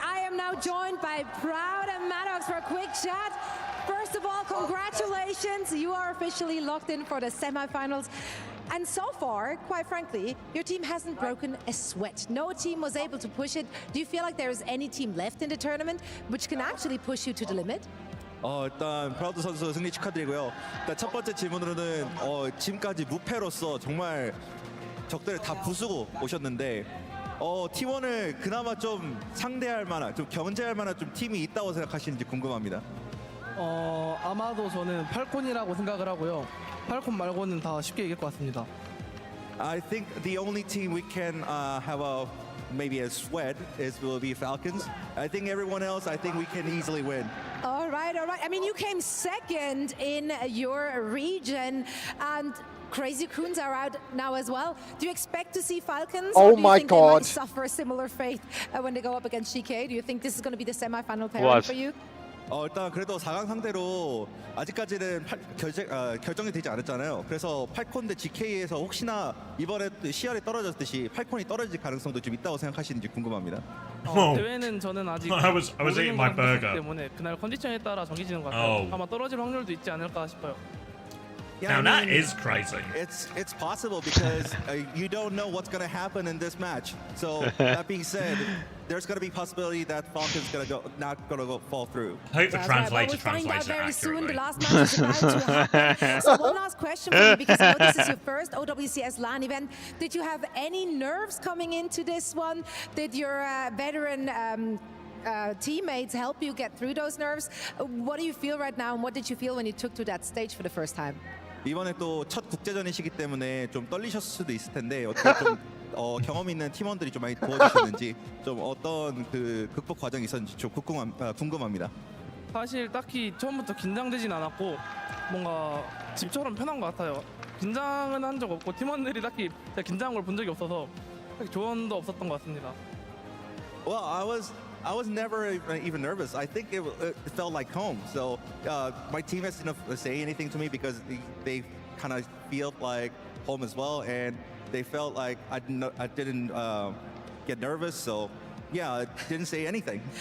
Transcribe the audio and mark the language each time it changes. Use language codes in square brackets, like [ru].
[en] I am now joined by Proud and Maddox for a quick chat. First of all, congratulations. You are officially locked in for the semifinals. And so far, quite frankly, your team hasn't broken a sweat. No team was able to push it. Do you feel like there is any team left in the tournament which can actually push you to the limit? [ko] 일단 프라우드 선수 승리 축하드리고요. 일단 첫 번째 질문으로는 지금까지 무패로서 정말 적들을 다 부수고 오셨는데 T1을 그나마 좀 상대할 만한, 좀 견제할 만한 좀 팀이 있다고 생각하시는지 궁금합니다. 아마도 저는 팔콘이라고 생각을 하고요. 팔콘 말고는 다 쉽게 이길 것 같습니다. [en] I think the only team we can have maybe a sweat will be Falcons. I think everyone else, I think we can easily win. All right, all right. I mean, you came second in your region, and Crazy Coons are out now as well. Do you expect to see Falcons? Oh or do you think they might suffer a similar fate when they go up against GK? Do you think this is going to be the semi-final pairing for you? [ko] 일단 그래도 4강 상대로 아직까지는 결정이 되지 않았잖아요. 그래서 팔콘 대 GK에서 혹시나 이번에 CR이 떨어졌듯이 팔콘이 떨어질 가능성도 좀 있다고 생각하시는지 궁금합니다. 대회는 저는 아직 [en] I was eating my burger. [ko] 때문에 그날 컨디션에 따라 정해지는 것 같아요. 아마 떨어질 확률도 있지 않을까 싶어요. [en] Yeah, now that is crazy. It's possible because you don't know what's going to happen in this match. So that being said, there's going to be possibility that Falcon's not going to fall through. I hope the translator translates it accurately. Very soon. The last match is about to happen. So one last question for you, because I know this is your first OWCS LAN event. Did you have any nerves coming into this one? Did your veteran teammates help you get through those nerves? What do you feel right now, and what did you feel when you took to that stage for the first time? [ko] 이번에 또 첫 국제전이시기 때문에 좀 떨리셨을 수도 있을 텐데 어떻게 좀 경험 있는 팀원들이 좀 많이 도와주셨는지 좀 어떤 그 극복 과정이 있었는지 좀 궁금합니다. 사실 딱히 처음부터 긴장되진 않았고 뭔가 집처럼 편한 것 같아요. 긴장은 한 적 없고 팀원들이 딱히 긴장한 걸 본 적이 없어서 딱히 조언도 없었던 것 같습니다. [en] Well, I was never even nervous. I think it felt like home. So my teammates didn't say anything to me because they kind of feel like home as well, and they felt like I didn't get nervous. So yeah, I didn't say anything.